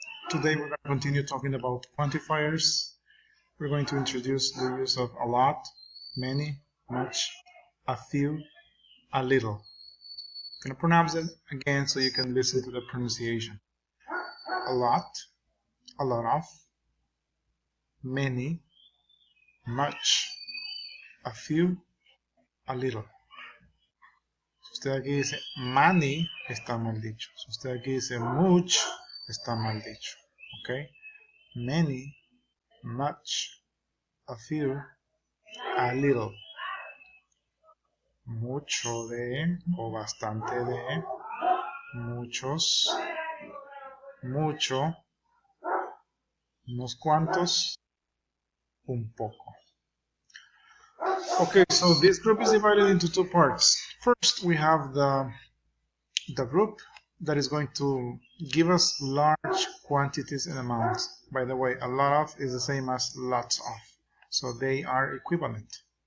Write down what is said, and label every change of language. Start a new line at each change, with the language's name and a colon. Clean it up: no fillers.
English: Today we're going to continue talking about quantifiers. We're going to introduce the use of a lot, many, much, a few, a little. I'm going to pronounce it again so you can listen to the pronunciation. A lot of, many, much, a few, a little.
Spanish: Si usted aquí dice many, está mal dicho. Si usted aquí dice much, está mal dicho. ¿Ok?
English: Many, much, a few, a little.
Spanish: Mucho de o bastante de, muchos, mucho, unos cuantos, un poco.
English: Okay, so this group is divided into two parts. First, we have the group that is going to give us large quantities and amounts. By the way, a lot of is the same as lots of, so they are equivalent.